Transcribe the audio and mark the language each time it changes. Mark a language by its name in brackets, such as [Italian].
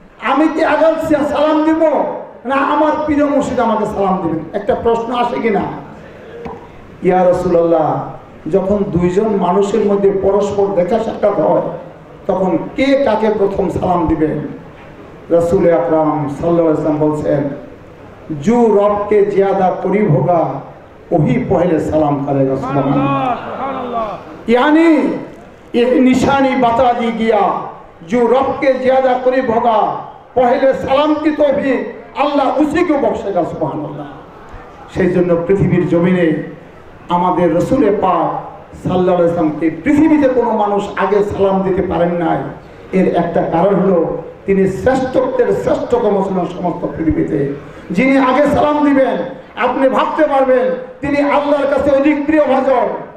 [Bangla] আমি কি আগে সালাম দিব, না আমার পীর মুর্শিদ আমাকে সালাম দিবেন? একটা প্রশ্ন আসে কিনা? ইয়া রাসূলুল্লাহ, যখন দুইজন মানুষের মধ্যে পরস্পর দেখা সাক্ষাৎ হয় তখন কে কাকে প্রথম সালাম দিবেন? রাসূল আকরাম সাল্লাল্লাহু আলাইহি ওয়াসাল্লাম বলছেন, [Hindi] जो रब के ज्यादा करीब होगा वही पहले सलाम करेगा। यानी एक निशानी बता दी गया, जो रब के ज्यादा करीब होगा पहले सलाम की तो भी अल्लाह उसी को बख्शेगा। सुभान अल्लाह। [Bangla] সেই জন্য পৃথিবীর জমিনে আমাদের রাসূল পাক সাল্লাল্লাহু আলাইহি ওয়াসাল্লামকে পৃথিবীতে কোনো মানুষ আগে সালাম দিতে পারেন নাই। এর একটা কারণ হলো তিনি শ্রেষ্ঠত্বের শ্রেষ্ঠতম ছিলেন সমস্ত পৃথিবীতে। যিনি আগে সালাম দিবেন আপনি ভাবতে পারবেন তিনি আল্লাহর কাছে অধিক প্রিয়ভাজন।